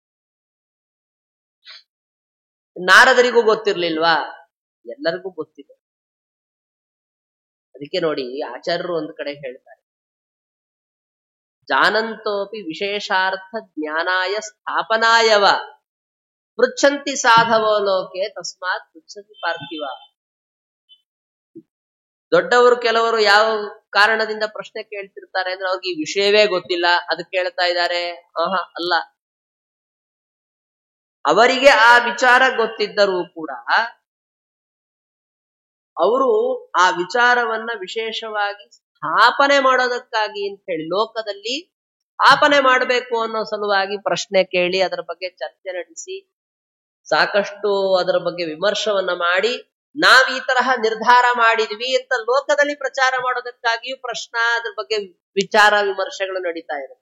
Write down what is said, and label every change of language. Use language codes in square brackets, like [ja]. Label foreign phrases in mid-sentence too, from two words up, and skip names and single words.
[kn] ನಾರದರಿಗೂ ಗೊತ್ತಿರ್ಲಿಲ್ವಾ? ಎಲ್ಲರಿಗೂ ಗೊತ್ತಿದೆ. ಅದಕ್ಕೆ ನೋಡಿ ಆಚಾರ್ಯರು ಒಂದು ಕಡೆ ಹೇಳ್ತಾರೆ, [sa] ಜಾನಂತೋಪಿ ವಿಶೇಷಾರ್ಥ ಜ್ಞಾನಾಯ ಸ್ಥಾಪನಾಯವ ಪೃಚ್ಛಂತಿ ಸಾಧವೋ ಲೋಕೆ ತಸ್ಮಾತ್ ಪೃಚ್ಛಂತಿ ಪಾರ್ಥಿವ. [kn] ದೊಡ್ಡವರು ಕೆಲವರು ಯಾವ ಕಾರಣದಿಂದ ಪ್ರಶ್ನೆ ಕೇಳ್ತಿರ್ತಾರೆ ಅಂದ್ರೆ ಅವ್ರಿಗೆ ಈ ವಿಷಯವೇ ಗೊತ್ತಿಲ್ಲ ಅದಕ್ಕೆ ಕೇಳ್ತಾ ಇದ್ದಾರೆ. ಅಲ್ಲ, ಅವರಿಗೆ ಆ ವಿಚಾರ ಗೊತ್ತಿದ್ದರೂ ಕೂಡ ಅವರು ಆ ವಿಚಾರವನ್ನ ವಿಶೇಷವಾಗಿ ಸ್ಥಾಪನೆ ಮಾಡೋದಕ್ಕಾಗಿ ಅಂತ ಹೇಳಿ ಲೋಕದಲ್ಲಿ ಸ್ಥಾಪನೆ ಮಾಡಬೇಕು ಅನ್ನೋ ಸಲುವಾಗಿ ಪ್ರಶ್ನೆ ಕೇಳಿ ಅದರ ಬಗ್ಗೆ ಚರ್ಚೆ ನಡೆಸಿ ಸಾಕಷ್ಟು ಅದರ ಬಗ್ಗೆ ವಿಮರ್ಶವನ್ನ ಮಾಡಿ ನಾವ್ ಈ ತರಹ ನಿರ್ಧಾರ ಮಾಡಿದ್ವಿ ಅಂತ ಲೋಕದಲ್ಲಿ ಪ್ರಚಾರ ಮಾಡೋದಕ್ಕಾಗಿಯೂ ಪ್ರಶ್ನೆ ಅದ್ರ ಬಗ್ಗೆ ವಿಚಾರ ವಿಮರ್ಶೆಗಳು ನಡೀತಾ ಇರುತ್ತೆ.